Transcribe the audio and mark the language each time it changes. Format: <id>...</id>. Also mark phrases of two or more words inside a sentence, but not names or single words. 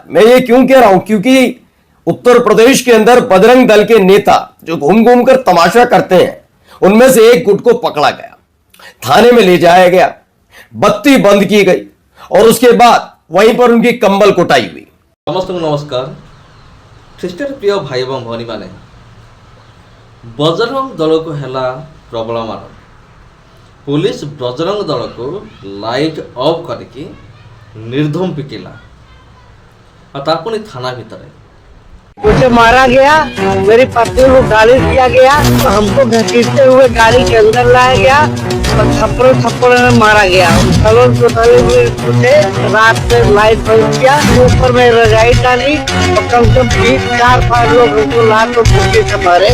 <hi>मैं ये क्यों कह रहा हूं, क्योंकि उत्तर प्रदेश के अंदर बजरंग दल के नेता जो घूम घूम कर तमाशा करते हैं, उनमें से एक गुट को पकड़ा गया, थाने में ले जाया गया, बत्ती बंद की गई और उसके बाद वहीं पर उनकी कंबल कुटाई हुई।</hi> <or>ସମସ୍ତ ନମସ୍କାର। ଖ୍ରୀଷ୍ଟରେ ପ୍ରିୟ ଭାଇ ଏବଂ ଭଉଣୀମାନେ, ବଜରଙ୍ଗ ଦଳକୁ ହେଲା ପ୍ରବଳ ମାଡ଼। ପୁଲିସ ବଜରଙ୍ଗ ଦଳକୁ</or> <en>light off</en> <or>କରିକି ନିର୍ଧୁମ ପିଟିଲା, ଆଉ ତା ପୁଣି ଥାନା ଭିତରେ।</or> <hi>मुझे मारा गया, मेरी पत्नी को गाली दिया गया, तो हमको घसीटते हुए गाड़ी के अंदर लाया गया और थप्पड़ में मारा गया। सलोन कोठारी में उठे, रात में लाइट बंद किया, ऊपर में रजाई डाली और कम से कम 3-4-5 लोग उसको लात और मुट्ठी से मारे।</hi>